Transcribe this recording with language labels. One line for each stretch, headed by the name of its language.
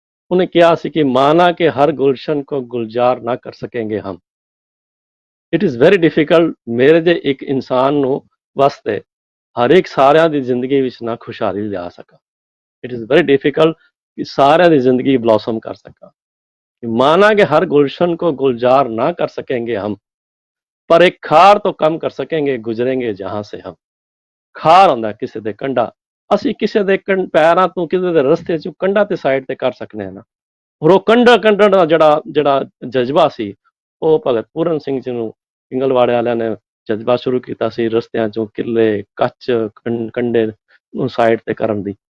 Punjabi: ਉਹਨੇ ਕਿਹਾ ਸੀ ਕਿ
Hindi: ਮਾਨਾ ਕੇ ਹਰ ਗੁਲਸ਼ਨ ਕੋ ਗੁਲਜ਼ਾਰ ਨਾ ਕਰ ਸਕੇਂਗੇ ਹਮ।
English: it is very difficult
Punjabi: ਮੇਰੇ ਜੇ ਇੱਕ ਇਨਸਾਨ ਨੂੰ ਵਾਸਤੇ ਹਰ ਇੱਕ ਸਾਰਿਆਂ ਦੀ ਜ਼ਿੰਦਗੀ ਵਿੱਚ ਨਾ ਖੁਸ਼ਹਾਲੀ ਲਿਆ ਸਕਾਂ।
English: it is very difficult
Punjabi: ਕਿ ਸਾਰਿਆਂ ਦੀ ਜ਼ਿੰਦਗੀ ਬਲੌਸਮ ਕਰ ਸਕਾਂ।
Hindi: माना कि हर गुलशन को गुलजार ना कर सकेंगे हम, पर एक खार तो कम कर सकेंगे गुजरेंगे जहां से हम।
Punjabi: खार ਹੁੰਦਾ ਕਿਸੇ ਦੇ ਕੰਡਾ, ਅਸੀਂ ਕਿਸੇ ਦੇ ਪੈਰਾਂ ਤੋਂ ਕਿਸੇ ਦੇ ਰਸਤੇ ਚੋਂ ਕੰਡਾ ਤੇ ਸਾਈਡ ਤੇ ਕਰ ਸਕਨੇ ਆ ਨਾ। ਔਰ ਉਹ ਕੰਡਾ ਦਾ ਜਿਹੜਾ ਜਜ਼ਬਾ ਸੀ, ਉਹ ਭਗਤ ਪੂਰਨ ਸਿੰਘ ਜੀ ਨੂੰ ਪਿੰਗਲਵਾੜੇ ਵਾਲਿਆਂ ਨੇ ਜਜ਼ਬਾ ਸ਼ੁਰੂ ਕੀਤਾ ਸੀ, ਰਸਤਿਆਂ ਚੋਂ ਕਿੱਲੇ ਕੱਚ ਕੰਡੇ ਨੂੰ ਸਾਈਡ ਤੇ ਕਰਨ ਦੀ।